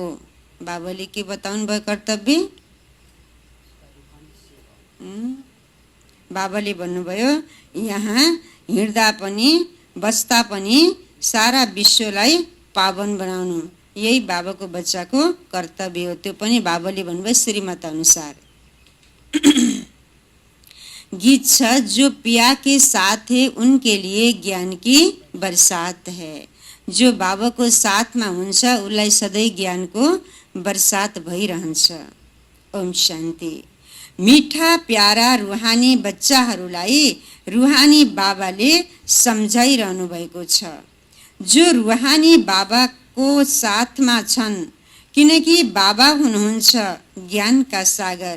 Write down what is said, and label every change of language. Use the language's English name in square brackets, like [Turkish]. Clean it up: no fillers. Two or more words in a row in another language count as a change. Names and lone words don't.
[Nepali] बाबाले के बताउनु भयो कर्तव्य? बाबाले भन्नुभयो यहाँ हिँड्दा पनि बस्दा पनि सारा विश्वलाई पावन बनाउनु, यही बाबाको बच्चाको कर्तव्य हो। त्यो पनि बाबाले भन्नुभयो श्रीमत अनुसार। गीत छ, [Hindi] जो पिया के साथ है उनके लिए ज्ञान की बरसात है। [Nepali] जो बाबाको साथमा हुन्छ उसलाई सधैँ ज्ञानको बरसात भइरहन्छ। ओम शान्ति। मिठा प्यारा रुहानी बच्चाहरूलाई रुहानी बाबाले सम्झाइरहनु भएको छ। जो रुहानी बाबाको साथमा छन्, किनकि बाबा हुनुहुन्छ ज्ञानका सागर।